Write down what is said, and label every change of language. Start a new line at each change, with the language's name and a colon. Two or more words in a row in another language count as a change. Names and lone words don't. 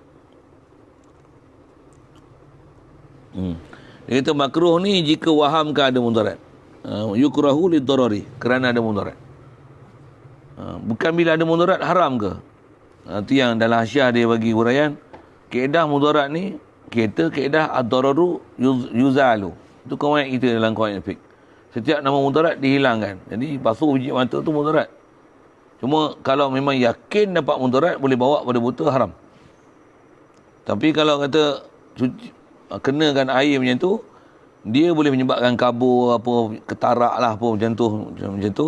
Malay: Dia kata makruh ni jika waham ke ada mudarat.
Arabic: يكره للضرر,
Malay: kerana ada mudarat. Bukan bila ada mudarat haram ke? Itu yang dalam Hasyiah dia bagi huraian. Kaedah mudarat ni, kaedah
Arabic: الضرر يزال.
Malay: Itu kawan kita dalam kawan fiqh. Setiap nama mudarat dihilangkan. Jadi basuh biji mata tu mudarat. Cuma kalau memang yakin dapat mudarat, boleh bawa pada buta, haram. Tapi kalau kata kenakan air macam tu, dia boleh menyebabkan kabur, apa, ketarak lah, apa macam tu.